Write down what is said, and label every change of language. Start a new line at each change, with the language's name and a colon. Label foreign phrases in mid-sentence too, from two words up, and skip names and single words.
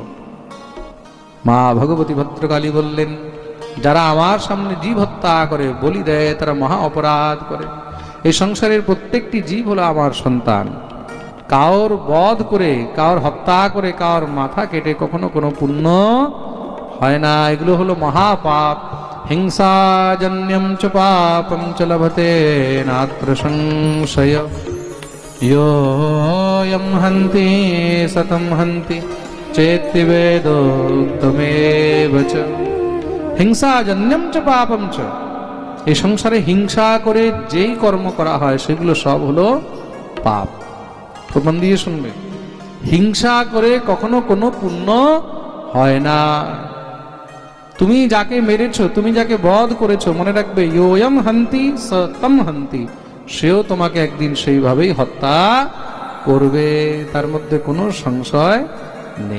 Bangla: মা ভগবতী ভদ্রকালী বললেন, যারা আমার সামনে জীব হত্যা করে, বলি দেয়, তারা মহা অপরাধ করে। এই সংসারের প্রত্যেকটি জীব হলো আমার সন্তান। কাউর বধ করে, কাউর হত্যা করে, কাউর মাথা কেটে কখনো কোনো পুণ্য হয় না। এগুলো হলো মহাপাপ।
Sanskrit: হিংসাজন্যম চ পাপম চ লভতে নাত্র সংশয়, योऽयं हन्ति सतं हन्ति चेति वेदोक्तमेव च। হিংসাজন্যম চ পাপম চ,
Bangla: এই সংসারে হিংসা করে যেই কর্ম করা হয় সেগুলো সব হলো পাপ। প্রমাণ দিয়ে শুনবে, হিংসা করে কখনো কোনো পুণ্য হয় না। তুমি যাকে মেরেছো, তুমি যাকে বধ করেছো, মনে রাখবে,
Sanskrit: ইয়োয়ম হন্তি সতম হন্তি,
Bangla: সেও তোমাকে একদিন সেইভাবেই হত্যা করবে, তার মধ্যে কোনো সংশয় নেই।